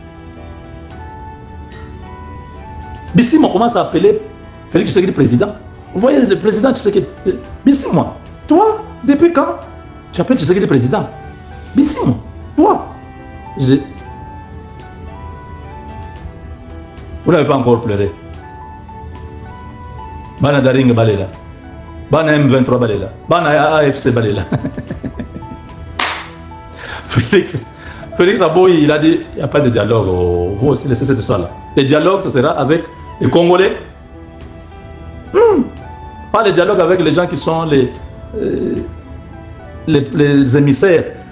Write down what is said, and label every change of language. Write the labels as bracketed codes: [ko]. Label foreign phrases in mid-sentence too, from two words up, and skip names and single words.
[fr] Bissimo commence à appeler Félix Tshisekedi président. Vous voyez le président Tshisekedi. Bissimo, toi, depuis quand tu appelles Tshisekedi président? Bissimo, toi. Je dis, vous n'avez pas encore pleuré. [ln] Bana Daring Balela. Bana M23 Balela. Bana AFC Balela. [fr] Félix Aboy, il a dit, il n'y a pas de dialogue. Vous aussi laissez cette histoire-là. Le dialogue, ce sera avec les Congolais. Pas le dialogue avec les gens qui sont les émissaires.